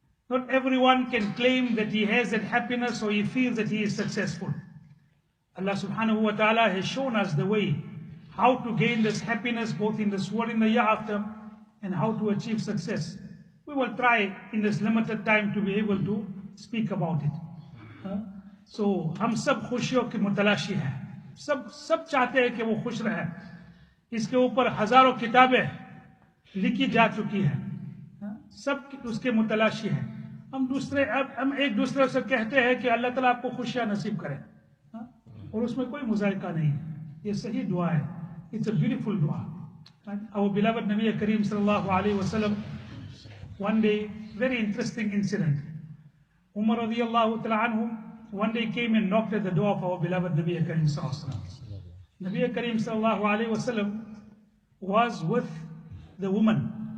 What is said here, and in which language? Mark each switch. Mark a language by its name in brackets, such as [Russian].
[English] Not everyone can claim that he has that happiness or he feels that he is successful. Allah subhanahu wa ta'ala has shown us the way how to gain this happiness both in this world and the hereafter, and how to achieve success. We will try in this limited time to be able to speak about it. [Hindi] So, हम सब खुशियों के मुतलाशी हैं, सब चाहते हैं कि वो खुश रहे. इसके ऊपर हजारों किताबें लिखी जा चुकी हैं, सब उसके मुतलाशी हैं. हम एक दूसरे से कहते हैं कि अल्लाह ताला आपको खुशियां नसीब करे, और उसमें कोई मुजायका नहीं है. ये सही दुआ है. [English] It's a beautiful dua. Our beloved Nabi Kareem sallallahu alayhi wa sallam, one day, very interesting incident. Umar radiyallahu ta'ala anhu one day came and knocked at the door of our beloved Nabi Kareem sallallahu alayhi wa sallam. Nabi Kareem sallallahu alayhi wa sallam was with the woman.